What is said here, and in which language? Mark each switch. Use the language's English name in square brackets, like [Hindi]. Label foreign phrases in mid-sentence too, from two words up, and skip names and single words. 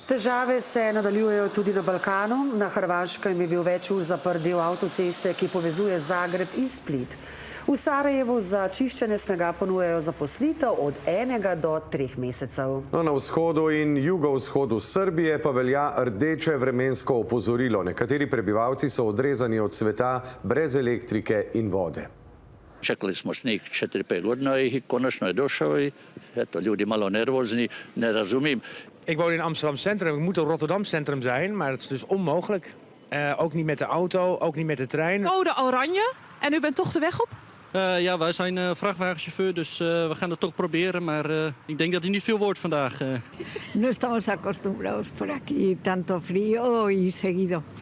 [Slovenian] Težave se nadaljujejo tudi na Balkanu. Na Hrvaškem je bil več ur zaprt del avtoceste, ki povezuje Zagreb in Split. V Sarajevu za čiščenje snega ponujajo zaposlitev od 1 do 3 mesecev. Na vzhodu in jugovzhodu Srbije pa velja rdeče vremensko opozorilo. Nekateri prebivalci so odrezani od sveta brez elektrike in vode. [Bosnian] Čekali smo snijeg 4-5 godina i konačno je došao i eto, ljudi malo nervozni, ne razumijem. [Dutch] Ik woon in Amsterdam Centrum, ik moet in Rotterdam Centrum zijn, maar het is dus onmogelijk. Ook niet met de auto, ook niet met de trein. Code oranje en u bent toch de weg op? Ja, wij zijn vrachtwagenchauffeur, dus we gaan het toch proberen. Maar ik denk dat hij niet veel wordt vandaag. [Spanish] No estamos acostumbrados por aquí, tanto frío y seguido.